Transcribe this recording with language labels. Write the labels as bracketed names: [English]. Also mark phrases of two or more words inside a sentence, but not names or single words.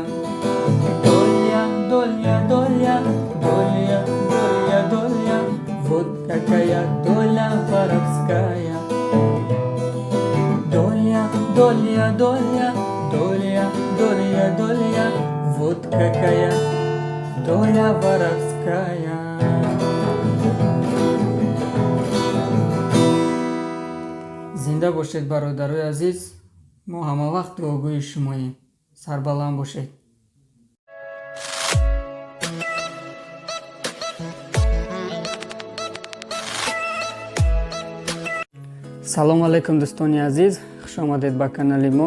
[Russian] Доля, доля, доля, доля, доля, доля, вот какая доля воровская. Доля, доля, доля, доля, доля, доля, вот какая доля воровская. [Tajik] Зинда бошед бародарои азиз, мо ҳама вақт дуогӯи шумоем. Сарбаланд бошед. салому алайкум дӯстони азиз, хушомадед ба канали мо.